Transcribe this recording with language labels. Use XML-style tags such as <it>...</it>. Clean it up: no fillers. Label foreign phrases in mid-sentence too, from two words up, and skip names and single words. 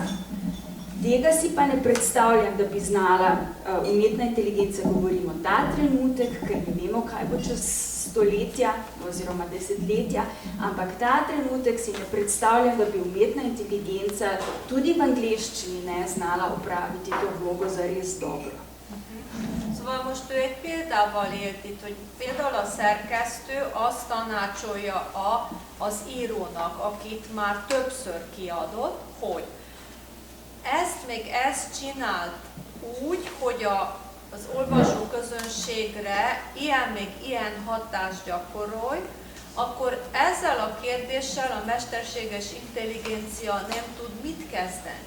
<sl>Tega si pa ne predstavljam, da bi znala umetna inteligenca, govorimo ta trenutek, ker ne vemo, kaj bo čez stoletja oziroma desetletja, ampak ta trenutek si ne predstavljam, da bi umetna inteligenca tudi v angleščini ne znala opraviti to vlogo zares dobro.</sl> <hu>Szóval most ő egy példával élt itt, hogy például a szerkesztő azt tanácsolja az írónak, akit már többször kiadott, hogy ezt csinált úgy, hogy az olvasóközönségre ilyen hatást gyakorolj, akkor ezzel a kérdéssel a mesterséges intelligencia nem tud mit kezdeni.</hu>